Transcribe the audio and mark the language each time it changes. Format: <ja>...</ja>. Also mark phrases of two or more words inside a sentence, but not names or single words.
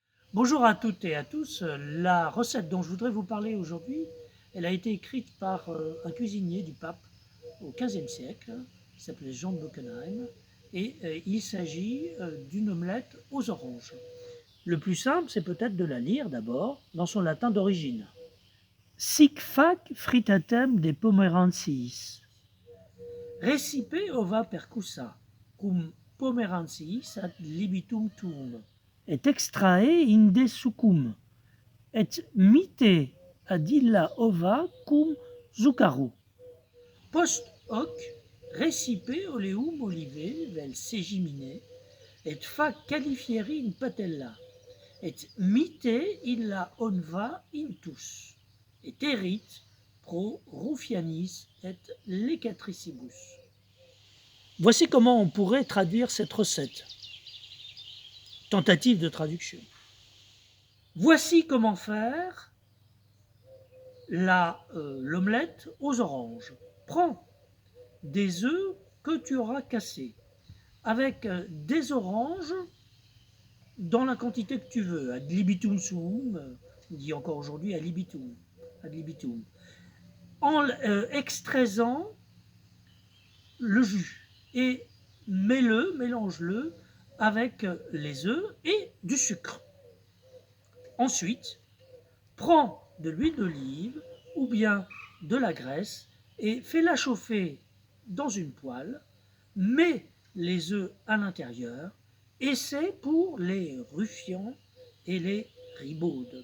<fr>Bonjour à toutes et à tous. La recette dont je voudrais vous parler aujourd'hui, elle a été écrite par un cuisinier du pape au XVe siècle, qui s'appelait Jean de Bockenheim, et il s'agit d'une omelette aux oranges. Le plus simple, c'est peut-être de la lire d'abord dans son latin d'origine.</fr> <la>Sic fac fritatem de pomerantiis. Recipe ova percussa, cum pomerantiis ad libitum tuum, et extrae inde succum, et mite ad illa ova cum zuccaru. Post hoc recipe oleum olive vel segimine, et fac califieri in patella, et mite illa onva intus, et erit pro ruffianis et lecatricibus.</la> <fr>Voici comment on pourrait traduire cette recette. Tentative de traduction. Voici comment faire l'omelette aux oranges. Prends des œufs que tu auras cassés avec des oranges dans la quantité que tu veux,</fr> <la>ad libitum suum,</la> <fr>on dit encore aujourd'hui</fr> <la>ad libitum,</la> <fr>en extraisant le jus et mélange-le avec les œufs et du sucre. Ensuite, prends de l'huile d'olive ou bien de la graisse et fais-la chauffer dans une poêle, mets les œufs à l'intérieur et c'est pour les ruffians et les ribaudes.</fr>